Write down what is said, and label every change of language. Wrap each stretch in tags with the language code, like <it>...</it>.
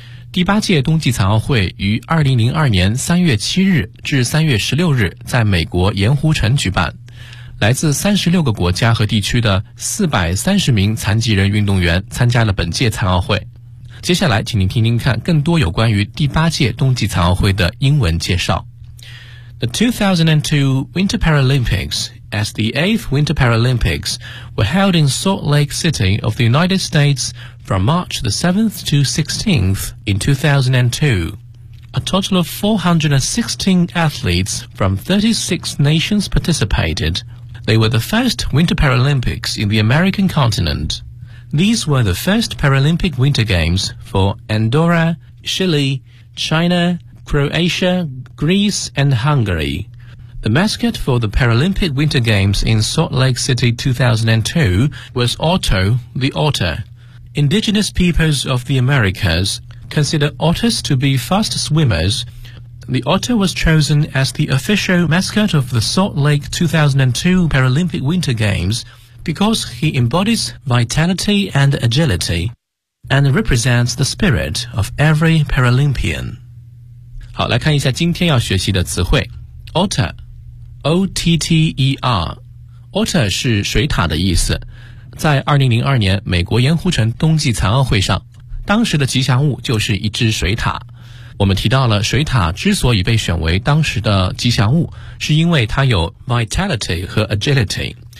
<zh>第八届冬季残奥会于2002年3月7日至3月16日在美国盐湖城举办，来自36个国家和地区的430名残疾人运动员参加了本届残奥会。接下来请您听听看更多有关于第八届冬季残奥会的英文介绍。</zh> <en>The 2002 Winter Paralympics as the 8th Winter Paralympics were held in Salt Lake City of the United States from March the 7th to 16th in 2002. A total of 416 athletes from 36 nations participated. They were the first Winter Paralympics in the American continent. These were the first Paralympic Winter Games for Andorra, Chile, China, Croatia, Greece, and Hungary. The mascot for the Paralympic Winter Games in Salt Lake City 2002 was Otto the Otter. Indigenous peoples of the Americas consider otters to be fast swimmers. The otter was chosen as the official mascot of the Salt Lake 2002 Paralympic Winter Games because he embodies vitality and agility and represents the spirit of every Paralympian.</en> <zh>好，来看一下今天要学习的词汇。 Otter. O-T-T-E-R Otter 是水獭的意思，在2002年美国盐湖城冬季残奥会上，当时的吉祥物就是一只水獭。我们提到了水獭之所以被选为当时的吉祥物，是因为它有 vitality 和 agility。</zh>